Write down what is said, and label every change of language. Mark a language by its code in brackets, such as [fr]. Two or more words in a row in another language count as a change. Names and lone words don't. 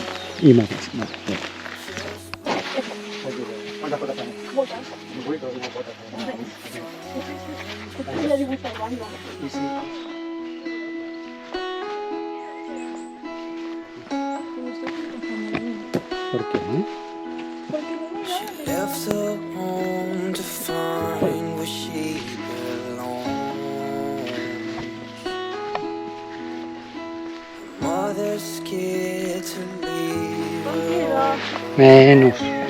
[ca] I mates. Per què? [en] She left her home to find where she belongs. Her mother's scared to leave her. [ca] Menys.